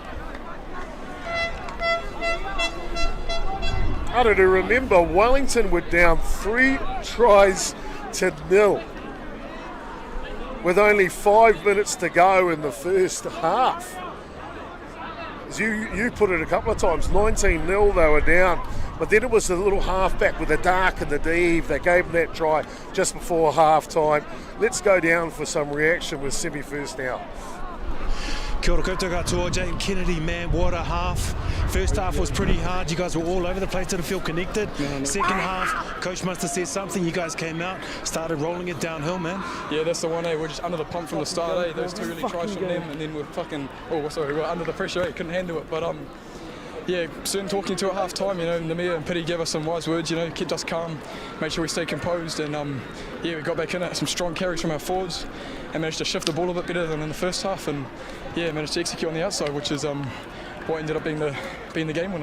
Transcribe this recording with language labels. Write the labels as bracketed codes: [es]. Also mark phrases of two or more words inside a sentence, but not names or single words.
[en] I don't remember, Wellington were down 3-0 with only 5 minutes to go in the first half. As you put it a couple of times, 19-0 they were down, but then it was the little halfback with the dark and the Dave that gave them that try just before half time. Let's go down for some reaction with Semi first now. [mi] Kia ora koutou katoa, Jane Kennedy, [en] man, what a half. First half was pretty hard, you guys were all over the place, didn't feel connected. Second half, coach must have said something, you guys came out, started rolling it downhill, man. Yeah, that's the one, we're just under the pump from the start, those two really tries from them, and then we're we're under the pressure, couldn't handle it, but yeah, soon talking to at half time, Namir and Pity gave us some wise words, kept us calm, made sure we stay composed, and yeah, we got back in it, some strong carries from our forwards, and managed to shift the ball a bit better than in the first half, and yeah, managed to execute on the outside, which is what ended up being the game winner.